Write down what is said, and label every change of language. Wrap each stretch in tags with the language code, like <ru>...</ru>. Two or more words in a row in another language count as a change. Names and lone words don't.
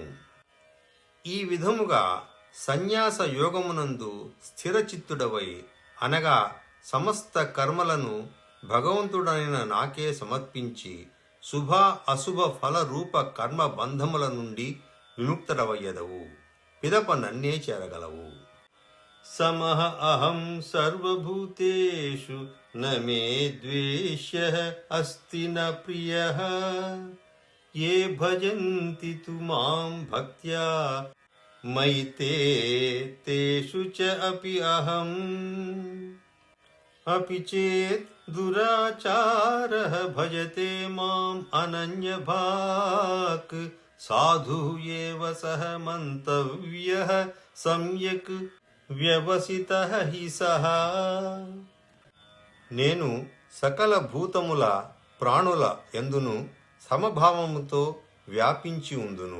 <te>ఈ విధముగా సన్యాస యోగమునందు స్థిరచిత్తుడవై అనగా సమస్త కర్మలను భగవంతుడైన నాకే సమర్పించి శుభ అశుభ ఫల రూప కర్మ బంధముల నుండి విముక్తుడవయ్యదవు, పిదప నన్నే చేరగలవు.</te> <sa>समः अहं सर्वभूतेषु न मे द्वेष्यः अस्ति न प्रियः ए भजन्ति तु मां भक्त्या मयि तेषु च अपि अहं. अपि चेत् दुराचारः भजते मां अनन्यभाक् साधु एव सह मन्तव्यः सम्यक् व्यवसितः हि सः.</sa> <te>నేను సకల భూతముల ప్రాణుల యందును సమభావముతో వ్యాపించి ఉందును.</te>